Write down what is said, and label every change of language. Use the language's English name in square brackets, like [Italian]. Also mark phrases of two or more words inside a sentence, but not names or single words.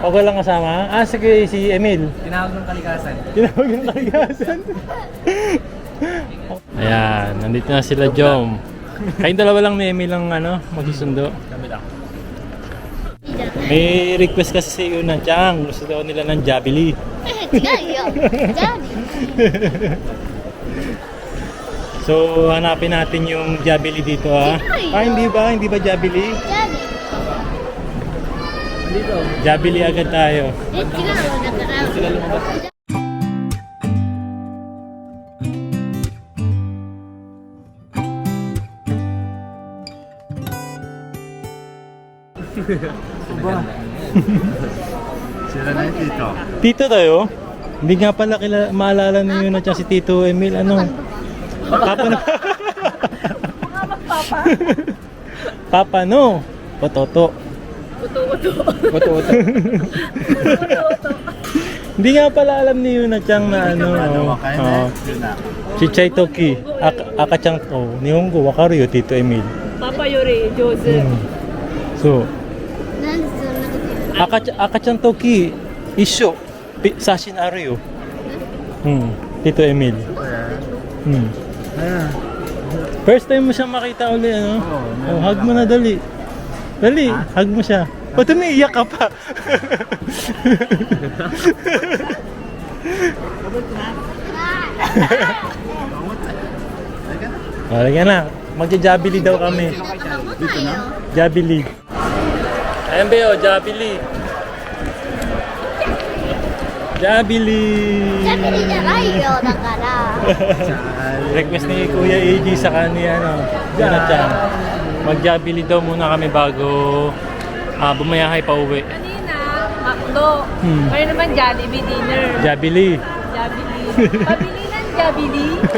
[Filipino] Okay lang kasama? Ah, sige, si Emil. Tinawag ng kalikasan. Tinawag yung kaligasan. Ayan, nandito na sila Jom. Kayong dalawa lang ni Emil ang magsusundo. Kami lang. May request kasi si Yuna Chang. Gusto daw nila ng Jabili. [Japanese] 違うよ。じゃあね。 [Filipino] So, hanapin natin yung Jabili dito ha. Ah, hindi ba? Hindi ba Jabili? [Japanese] じゃあね。 [Filipino] Dito. Jabili agad tayo. [Japanese] 違うよ。だから。 [Filipino] Sila na yung tito. Tito tayo? Hindi nga pala maalala ni Yuna Chang si Tito Emil. Ano? Papa no? Papa no? Pototo. Pototo. Hindi nga pala alam ni Yuna Chang na si Chai Toki. Akachang to. [Japanese] 日本語わかるよ Tito Emil. [Filipino] パパより上手。 So, [Japanese] なんでそんなこと言うの？赤ちゃんトキ一緒写真あるよ. [Filipino] Tito Emil. First time mo siya makita uli, ano? Oh, hug mo na dali. Dali, hug mo siya. Ba't umiiyak ka pa? Halika na. Magja-Jabili daw kami. Dito na? Jabili. Ayan ba yun, Jabili. Jabili. [Japanese] ジャミリじゃないよ。だから。 [Filipino] Request ni Kuya AJ sa kanya, Yuna Chang. Mag-Jabili daw muna kami bago bumayahay pa uwi. Kanina, McDo. Hmm. Ngayon naman Jollibee dinner. Jabili. Jollibee. Pabili ng Jollibee.